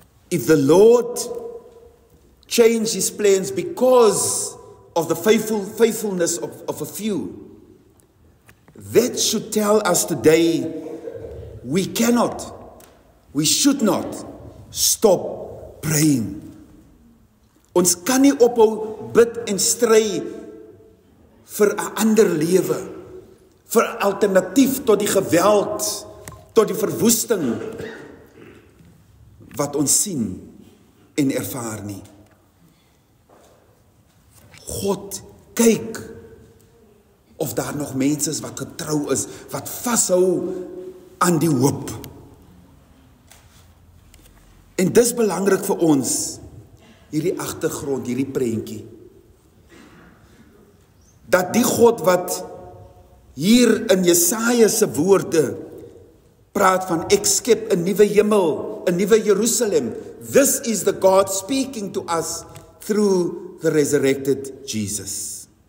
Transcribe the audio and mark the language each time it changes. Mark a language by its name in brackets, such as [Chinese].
[English] If the Lord changed his plans because of the faithfulness of a few, that should tell us today we should not stop praying. [Afrikaans] Ons kan nie ophou bid en stry vir 'n ander lewe, vir 'n alternatief tot die geweld, tot die verwoesting wat ons sien en ervaar nie. God kyk of daar nog mense is wat getrou is, wat vashou aan die hoop. En dis belangrik vir ons, hierdie agtergrond, hierdie prentjie, dat die God wat hier in Jesaja se woorde praat van ek skep 'n nuwe hemel, 'n nuwe Jerusalem. [English] This is the God speaking to us through the resurrected Jesus.